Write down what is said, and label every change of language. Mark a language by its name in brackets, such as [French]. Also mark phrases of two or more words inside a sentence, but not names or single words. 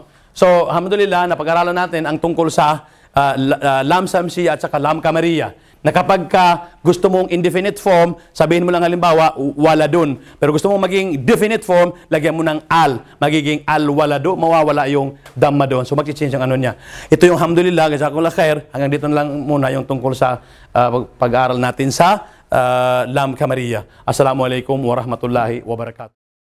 [Filipino] So, alhamdulillah, napag-aralan natin ang tungkol sa [Arabic] لام شمسية [Filipino] at saka [Arabic] لام قمرية. [Filipino] Na kapag ka gusto mong [English] indefinite form, [Filipino] sabihin mo lang halimbawa, waladun. Pero gusto mong maging [English] definite form, [Filipino] lagyan mo ng al. Magiging al-waladu, mawawala yung damma doon. So mag-change ang ano niya. Ito yung alhamdulillah, [Arabic] جزاكم الله خير. [Filipino] Hanggang dito na lang muna yung tungkol sa pag-aaral natin sa [Arabic] لام قمرية. السلام عليكم ورحمة الله وبركاته.